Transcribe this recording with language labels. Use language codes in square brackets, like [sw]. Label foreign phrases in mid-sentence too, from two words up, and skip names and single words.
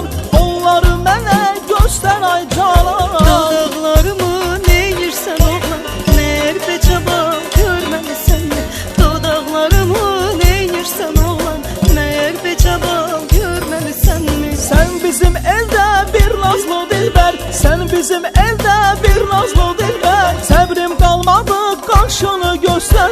[az] Onları mənə göstər ay canan. Dodaqlarımı neyirsən oğlan, [tr] meğer becaba görmemişsen mi? [az] Dodaqlarımı neyirsən oğlan, [tr] meğer becaba görmemişsen mi? [az] Sen bizim elde bir nazlı dilber, sen bizim elde bir nazlı dilber. Səbrim qalmadı qarşını göstər.